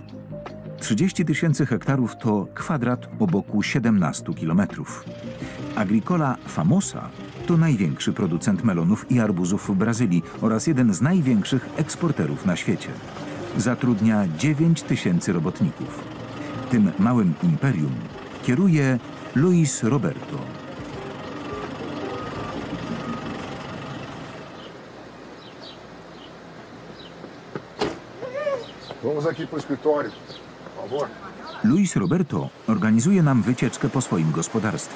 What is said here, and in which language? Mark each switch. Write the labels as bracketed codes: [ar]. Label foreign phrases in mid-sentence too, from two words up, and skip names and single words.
[pl] 30 000 hektarów to kwadrat o boku 17 kilometrów. Agricola Famosa to największy producent melonów i arbuzów w Brazylii oraz jeden z największych eksporterów na świecie. Zatrudnia 9 000 robotników. Tym małym imperium kieruje Luis Roberto. [pt] Vamos aqui para o escritório, por favor. [pl] Luis Roberto organizuje nam wycieczkę po swoim gospodarstwie.